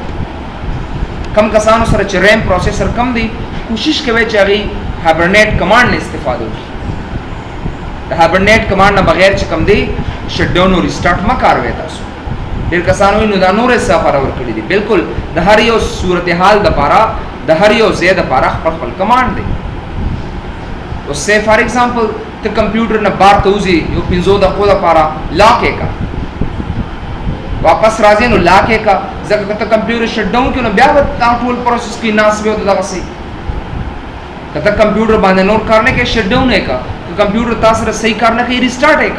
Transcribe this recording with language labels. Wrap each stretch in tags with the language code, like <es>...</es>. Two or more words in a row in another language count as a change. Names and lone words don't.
<ps>کم کسانو سره چې</ps> <en>RAM processor</en> <ps>کم دی کوشش کوي چې هغې</ps> <en>hibernate command</en> <ps>نه استفاده وکړي. د</ps> <en>hibernate command</en> <ps>نه بغیر چې کم دی</ps> <en>shut down</en> <ps>او ریسټارټ مه کاروئ. تاسو ډېر کسانو نو دا نور څه لپاره ورکړي دي. بالکل د هر یو صورتحال دپاره، د هر یو ځای دپاره خپل خپل کمانډ دی. اوس</ps> <en>say for example</en> <ps>ته کمپیوټر نه بار ته وځې یو 5 دقیقو دپاره لاک یې کا، واپس راځې نو لاک یې کا، ځکه که ته کمپیوټر</ps> <en>shut down</en> <ps>کړې نو بیا به تا ټول پروسس کې ناست وي او دغسې. که ته کمپیوټر باندې نور کار نه کوې</ps> <en>shut down</en> <ps>یې کا، که کمپیوټر تا سره صحیح کار نه کوي ریسټارټ یې کا.</ps>